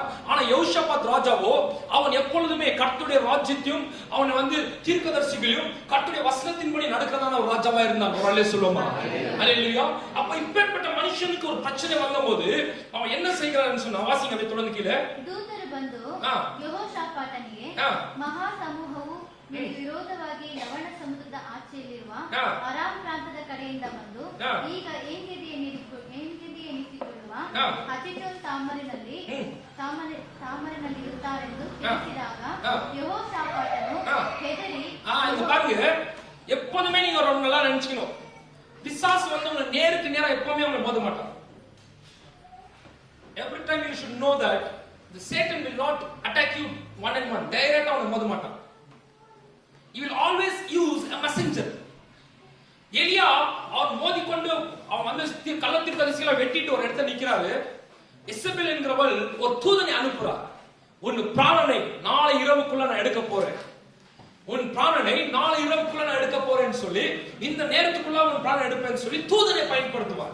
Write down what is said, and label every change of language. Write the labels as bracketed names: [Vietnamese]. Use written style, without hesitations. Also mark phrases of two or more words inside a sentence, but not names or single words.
[Tamil] ஆனா யோசபாத் ராஜாவோ அவன் எப்பொழுதுமே கர்த்தருடைய ராஜ்யத்தையும் அவன் வந்து தீர்க்கதரிசிகளையும் கர்த்தருடைய வசனத்தின்படி நடக்கிறதான ஒரு ராஜாவா இருந்தான். ஒரு அல்லே சொல்லுமா, அல்லேலூயா. அப்ப இப்பேற்பட்ட மனுஷனுக்கு ஒரு பிரச்சனை வந்தபோது அவன் என்ன செய்கிறான்னு சொன்னா, வாசிங்க அதை தொடர்ந்து கீழே. [Kannada] ದೂತರು ಬಂದು ಯೆಹೋಷಾಫಾಟನಿಗೆ ಮಹಾ ಸಮೂಹವು ವಿರೋಧವಾಗಿ ಲವಣ ಸಮುದ್ರದ ಆಚೆಯಲ್ಲಿರುವ ಅರಾಮ್ ಪ್ರಾಂತದ ಕಡೆಯಿಂದ ಬಂದು ಈಗ ಏಂಗೆದಿಯ ಎನಿಸಿಕೊಳ್ಳುವ ಹಚಿಟೋನ್ ತಾಮರಿನಲ್ಲಿ ಇರುತ್ತಾರೆಂದು ತಿಳಿಸಿದಾಗ ಯೆಹೋಷಾಫಾಟನು ಹೆದರಿ. [Tamil] பாருங்க, எப்போதுமே நீங்க ரொம்ப நல்லா நினைச்சுக்கணும், பிசாசு வந்து உங்களை நேருக்கு நேரா எப்பவுமே உங்களை மோத மாட்டான். [English] Every time you should know that the Satan will not attack you one on one. [Tamil] Direct அவனை மோத மாட்டான். [English] He will always use a messenger. [Tamil] எலியா அவர் மோதிக்கொண்டு அவன் வந்து கள்ளத்தீர்க்கதரிசிகளை வெட்டிட்டு ஒரு இடத்துல நிக்கிறாரு. இசபெல் என்கிறவள் ஒரு தூதனை அனுப்புறார். உன் பிராணனை நாளை இரவுக்குள்ள நான் எடுக்க போறேன், உன் பிராணனை நாளை இரவுக்குள்ள நான் எடுக்க போறேன்னு சொல்லி, இந்த நேரத்துக்குள்ள உன் பிராணனை எடுப்பேன்னு சொல்லி தூதனை பயன்படுத்துவார்.